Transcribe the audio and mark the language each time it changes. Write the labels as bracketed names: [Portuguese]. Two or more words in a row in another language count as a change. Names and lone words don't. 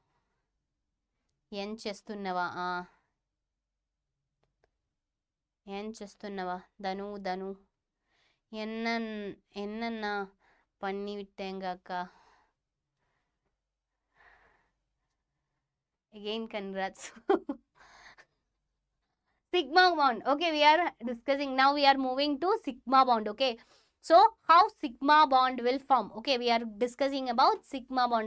[Tamil] ధను என்னன்னா பண்ணி விட்டேங்க அக்கா. [English] Again congrats. Sigma bond. Okay, we are discussing now. We are moving to sigma bond. Okay, So how sigma bond will form? Okay, we are discussing about sigma bond.